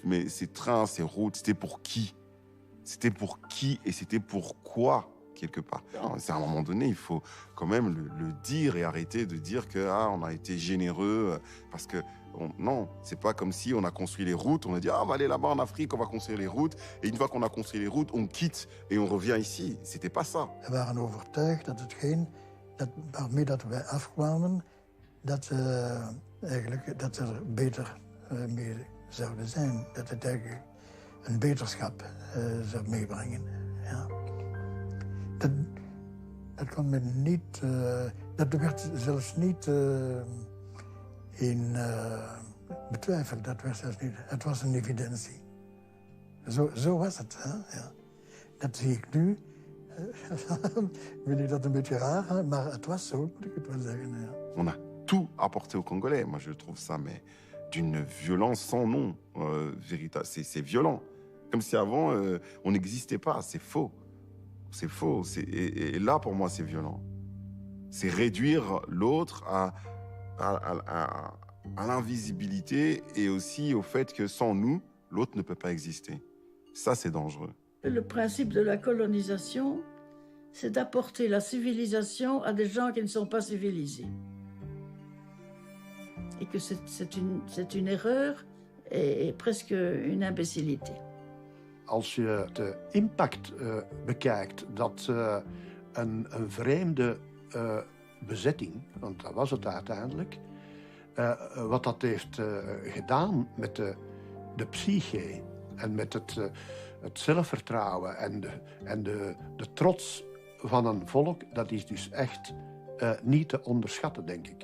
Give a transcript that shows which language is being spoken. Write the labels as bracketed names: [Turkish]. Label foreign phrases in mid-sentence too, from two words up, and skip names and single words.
[French] Mais ces trains, ces routes, c'était pour qui? C'était pour qui et c'était pourquoi, quelque part? C'est à un moment donné, il faut quand même le dire et arrêter de dire que on a été généreux parce que non, c'est pas comme si on a construit les routes, on a dit on va aller là-bas en Afrique, on va construire les routes et une fois qu'on a construit les routes, on quitte et on revient ici. C'était pas ça. [Dutch] We waren overtuigd dat hetgeen waarmee dat wij afkwamen, dat er beter mee zouden zijn, dat het eigenlijk een beterschap zou meebrengen. Ja. Dat kon men niet, dat werd zelfs niet in betwijfeld, dat werd zelfs niet. Het was een evidentie. Zo was het. Hè? Ja. Dat zie ik nu. Vind ik dat een beetje raar, maar het was zo, moet ik het wel zeggen. Ja. [French] On a tout apporté aux Congolais. Moi, je trouve ça mais d'une violence sans nom. Véritable. C'est violent. Comme si avant, on n'existait pas. C'est faux. C'est faux. Et là, pour moi, c'est violent. C'est réduire l'autre à l'invisibilité et aussi au fait que sans nous, l'autre ne peut pas exister. Ça, c'est dangereux. Le principe de la colonisation, c'est d'apporter la civilisation à des gens qui ne sont pas civilisés. Et que c'est une erreur et presque une imbécilité. [Dutch] Als je de impact bekijkt dat een vreemde bezetting, want dat was het uiteindelijk, wat dat heeft gedaan met de psyche en met het zelfvertrouwen en de trots van een volk, dat is dus echt niet te onderschatten, denk ik.